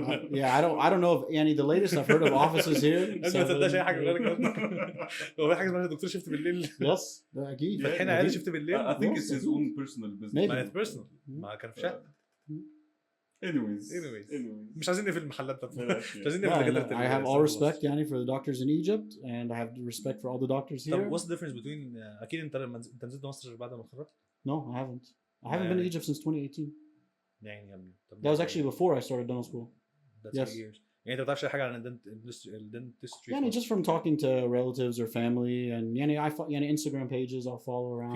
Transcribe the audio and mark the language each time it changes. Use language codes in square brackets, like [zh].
[en] Yeah, I don't know if يعني the latest I've heard of offices here. [ar] انت ما تصدقش اي حاجه غير هو في حاجه اسمها دكتور شفت بالليل. Yes ده اكيد. فاتحين عيال شفت بالليل. [en] I think it's his own personal business. [ar] ما هي personal ما كان في شقه. [en] Anyways. [ar] مش عايزين نقفل المحلات مش عايزين نقفل دكاتره. [en] I have all respect يعني for the doctors in Egypt and I have respect for all the doctors here. [ar] طب [en] what's the difference between [ar] اكيد انت لما انت نزلت مصر بعد ما اتخرجت؟ [en] No, I haven't been to Egypt since 2018. [ar] يعني يا ابني [en] that was actually before I started dental school. That's yes. years. [ar] يعني انت ما تعرفش اي حاجه عن الدنتستري؟ [en] يعني just from talking to relatives or family and يعني يعني Instagram pages I'll follow around.